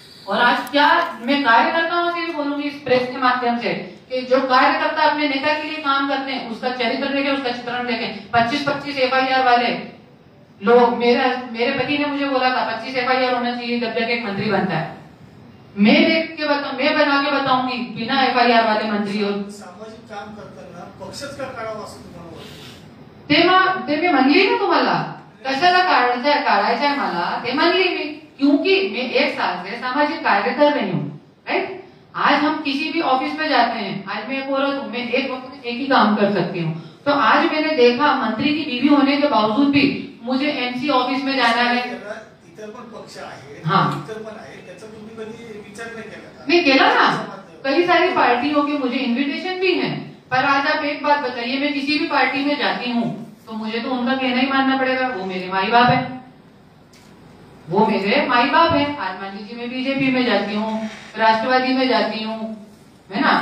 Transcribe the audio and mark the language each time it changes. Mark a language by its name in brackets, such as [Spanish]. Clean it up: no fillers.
[Hindi] और आज क्या मैं कार्यकर्ताओं से भी बोलूंगी इस प्रेस के माध्यम से कि जो कार्यकर्ता अपने नेता के लिए काम करते हैं उसका चरित्र देखें, उसका चित्रण देखें। 25-25 FIR वाले लोग, मेरे पति ने मुझे बोला था 25 FIR होना चाहिए जब तक एक मंत्री बनता है। मैं देख के मैं बना के बताऊंगी बिना FIR वाले मंत्री। और [Marathi] सामाजिक काम करताना पक्षच का काढावा असं तुम्हाला वाटतं? ते मी म्हणली ना तुम्हाला, कशाला काढायचंय मला ते म्हणली मी, [Hindi] क्योंकि मैं 1 साल से सामाजिक कार्य कर रही हूँ, राइट। आज हम किसी भी ऑफिस में जाते हैं, आज मैं एक औरत हूँ, मैं एक वक्त में एक ही काम कर सकती हूँ। तो आज मैंने देखा मंत्री की बीवी होने के बावजूद भी मुझे MC ऑफिस में जाना है। [Marathi] इतर पण पक्ष आहे, [Hindi] हाँ, [Marathi] इतर पण आहे, त्याचा तुम्ही कधी विचार नाही केला का? [Hindi] नहीं [Marathi] केला ना, [Hindi] कई सारी पार्टियों के मुझे इन्विटेशन भी हैं। पर आज आप एक बात बताइए, मैं किसी भी पार्टी में जाती हूँ तो मुझे तो उनका कहना ही मानना पड़ेगा, वो मेरे माई बाप है, वो मेरे माई बाप है। आज मान लीजिए मैं बीजेपी में जाती हूँ, राष्ट्रवादी में जाती हूँ, है ना।